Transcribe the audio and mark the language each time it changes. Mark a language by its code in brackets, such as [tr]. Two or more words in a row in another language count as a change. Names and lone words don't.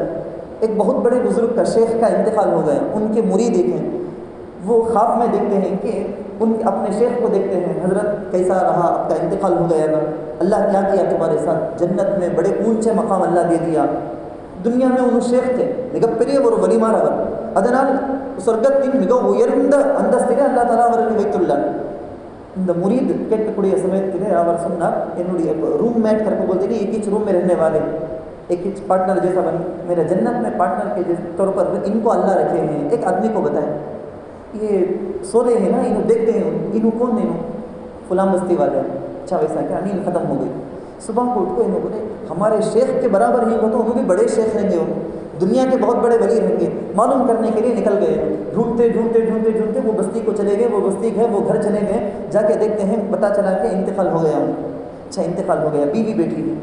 [ur] ایک بہت بڑے بزرگ کا شیخ کا انتقال ہو گیا، ان کے مرید دیکھیں، وہ خواب میں دیکھتے ہیں کہ ان اپنے شیخ کو دیکھتے ہیں، حضرت کیسا رہا آپ کا انتقال ہو گیا نا، اللہ کیا کیا تمہارے ساتھ، جنت میں بڑے اونچے مقام اللہ دے دیا. دنیا میں انہوں شیخ تھے [ta] மிகப்பெரிய ஒரு வலிமாறவர். அதனால் சொர்க்கத்தின் மிக உயர்ந்த அந்தஸ்திலே அல்லா தாலா அவர்களை வைத்துள்ளார். இந்த मुरीद கேட்கக்கூடிய சமயத்திலே அவர் சொன்னார், என்னுடைய [en] room mate [ur] کرکے بولتے کہ ایک ہی روم میں رہنے والے، ایک ہی پارٹنر جیسا بنی، میرا جنت میں پارٹنر کے طور پر انکو اللہ رکھے ہیں. ایک آدمی کو بتائیں، یہ سو رہے ہیں نا، انہوں دیکھتے ہیں، انہوں کون نہیں، فلاں بستی والے. اچھا ویسا کیا، نیند ختم ہو گئی. صبح کو اٹھ کو انہوں بولے ہمارے شیخ کے برابر ہی ہو تو انہوں بھی بڑے شیخ رہیں گے، دنیا کے بہت بڑے ولی رہیں گے. معلوم کرنے کے لیے نکل گئے، ڈھونڈتے ڈھونڈتے ڈھونڈتے ڈھونڈتے وہ بستی کو چلے گئے، وہ بستی گئے، وہ گھر چلے گئے. جا کے دیکھتے ہیں پتہ چلا کہ انتقال ہو گیا. اچھا انتقال ہو گیا، بیوی بیٹھی ہوئی.